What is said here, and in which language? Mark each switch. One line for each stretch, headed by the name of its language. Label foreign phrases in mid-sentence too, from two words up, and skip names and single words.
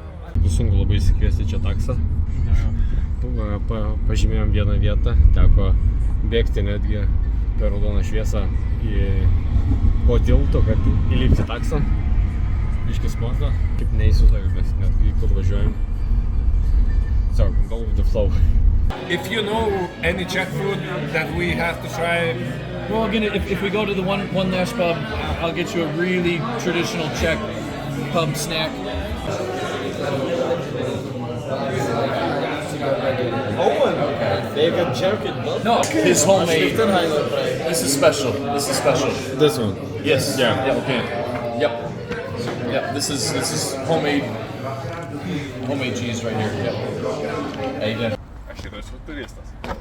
Lithuanian: Bus sunku labai įsikviesti čia taksą. Pažymėjom vieną vietą, teko bėgti netgi per raudoną šviesą po tilto, kad įlipti taksą. Biškį sportą, kaip neįsivaizduoju, bet netgi kur važiuojam.
English: So, go with the flow. If you know any Czech food that we have to try, Well, again, if we go to the one last pub, I'll get you a really traditional Czech pub snack. they can jerk it, no? No, his homemade. This is special. This is special. This one. Yes. Yeah. Yeah. Okay. Yep. Yep. This is homemade cheese right here. Yep. Hey, yeah.
Lithuanian: Aš ir esu turistas.